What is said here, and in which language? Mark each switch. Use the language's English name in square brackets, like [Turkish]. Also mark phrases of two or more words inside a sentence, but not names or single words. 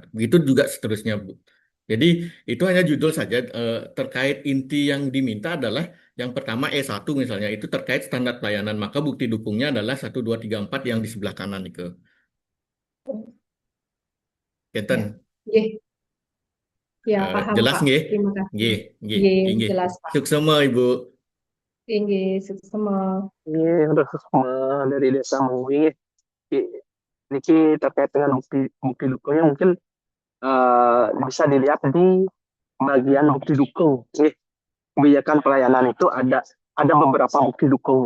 [Indonesian] Begitu juga seterusnya, Bu. Jadi itu hanya judul saja, terkait inti yang diminta adalah yang pertama E1 misalnya itu terkait standar pelayanan, maka bukti dukungnya adalah 1, 2, 3, 4 yang di sebelah kanan itu. Kenten. Ya, ya paham Jelas Pak. nggih? Terima kasih. Nggih, nggih, Nggih, nggih. jelas Pak. [Balinese] Suksema Ibu. Nggih, suksema. [Indonesian] Iya, udah semua dari Desa Mengwi. Niki terkait dengan bukti dukungnya mungkin bisa dilihat di bagian bukti dukung. Kebijakan pelayanan itu ada beberapa bukti dukungnya.